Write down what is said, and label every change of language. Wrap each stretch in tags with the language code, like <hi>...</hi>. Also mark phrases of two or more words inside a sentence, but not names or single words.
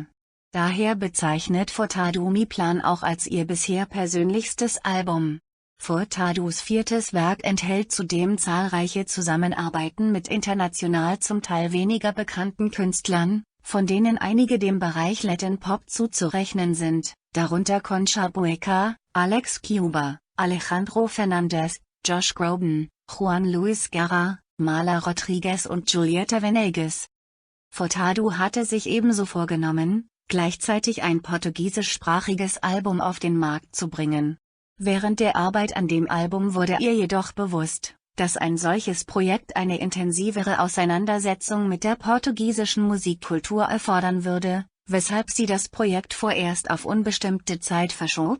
<de>Daher bezeichnet Furtado Mi-Plan auch als ihr bisher persönlichstes Album. Furtados viertes Werk enthält zudem zahlreiche Zusammenarbeiten mit international zum Teil weniger bekannten Künstlern, von denen einige dem Bereich</de> <en>Latin Pop</en> <de>zuzurechnen sind, darunter Concha Bueca, Alex Cuba, Alejandro Fernández, Josh Groban, Juan Luis Guerra, Marla Rodriguez und Julieta Venegas. Furtado hatte sich ebenso vorgenommen, gleichzeitig ein portugiesischsprachiges Album auf den Markt zu bringen. Während der Arbeit an dem Album wurde ihr jedoch bewusst, dass ein solches Projekt eine intensivere Auseinandersetzung mit der portugiesischen Musikkultur erfordern würde, weshalb sie das Projekt vorerst auf unbestimmte Zeit verschob.</de>